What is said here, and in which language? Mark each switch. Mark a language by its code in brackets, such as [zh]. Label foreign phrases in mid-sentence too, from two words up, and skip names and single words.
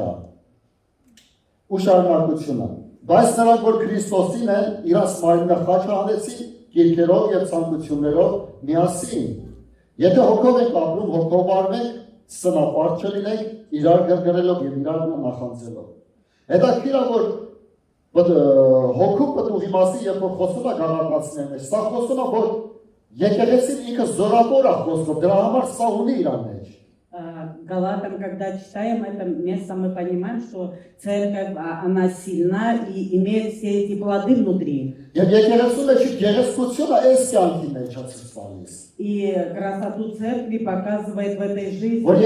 [hy] Ու շարունակությունը։ Բայց նրանք, որ Քրիստոսին են, իրաց մարմինը խաչանեցին գիրքերով եւ ցանկություններով միասին։ Եթե հոգով եք ապրում, հոգով արվեք, սնապարտ չլինեք, իրար գրգռելով եւ իրար նախանձելով։ Հետաքրքիր է, որ հոգու պտուղի մասին, երբ որ խոսում է Գալատացիների մեջ, սա խոսում է, որ եկեղեցին ինքը զորավոր է խոսում, դրա համար սա ունի իրան մեջ։ [ru] Галатам, когда читаем это место, мы понимаем, что церковь, она сильна и имеет все эти плоды внутри. И красоту церкви показывает в этой жизни.